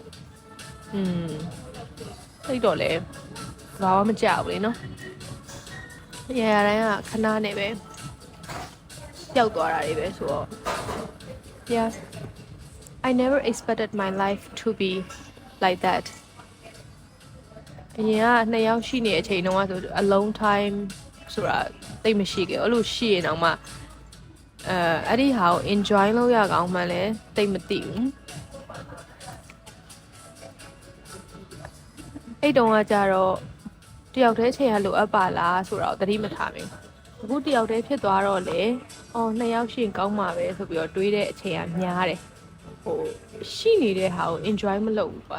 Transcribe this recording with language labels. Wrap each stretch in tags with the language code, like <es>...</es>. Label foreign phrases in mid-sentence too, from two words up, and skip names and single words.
<my>သိတော့လဲဘာမှမကြောက်ဘူးလေနော်ရရတိုင်းကခဏနဲ့ပဲပျောက်သွားတာတွေပဲဆိုတော့</my> <en>yeah I never expected my life to be like that</en> <my>အရင်ကနှစ်ယောက်ရှိနေတဲ့အချိန်တုန်းကဆို</my> <en>alone time</en> <my>ဆိုတာသိမရှိခဲ့ဘူးအဲ့လိုရှိရင်တော့မှအဲ့ဒီဟာကို enjoy လုပ်ရကောင်းမှလည်းသိမသိဘူး အဲ့တုန်းကကြတော့တယောက်တည်းချိန်ရလိုအပ်ပါလားဆိုတော့သတိမထားမိဘူးအခုတယောက်တည်းဖြစ်သွားတော့လေနှစ်ယောက်ရှိရင်ကောင်းမှာပဲဆိုပြီးတော့တွေးတဲ့အချိန်ကများတယ်ဟိုရှိနေတဲ့ဟာကို enjoy မလုပ်ဘူးကွာ</my>